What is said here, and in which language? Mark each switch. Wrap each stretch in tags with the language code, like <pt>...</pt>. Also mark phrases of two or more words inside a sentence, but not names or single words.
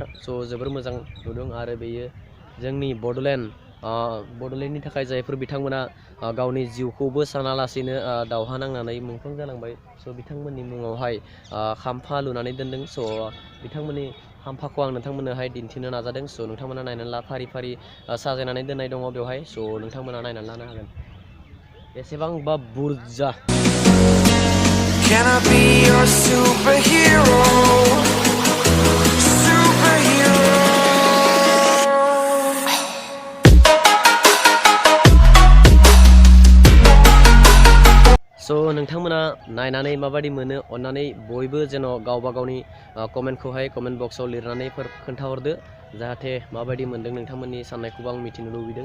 <brx>स' जोबोर मोजां नुदों आरो बेयो जोंनि बड'लेण्डनि थाखाय जायफोर बिथांमोना गावनि जिउखौबो सानालासिनो दावहा नांनानै मुंख्लं जालांबाय। स' बिथांमोननि मुङावहाय खाम्फा लुनानै दोनदों। स' बिथांमोननि खाम्फाखौ आं नोंथांमोननोहाय दिन्थिनो नाजादों। स' नोंथांमोना नायनानै ला फारि फारि साजायनानै दोननाय दङ बेवहाय। स' नोंथांमोना नायनानै लानो हागोन बेसेबांबा बुरजा।</brx> <en>Can I be your superhero?</en> <brx>स' नोंथांमोना नायनानै माबायदि मोनो अन्नानै बयबो जेन' गावबा गावनि कमेन्टखौहाय</brx> <en>comment box</en> <brx>लिरनानै खोन्थाहरदो जाहाथे माबायदि मोनदों नोंथांमोननि साननायखौबो आं मिथिनो लुबैदों।</brx>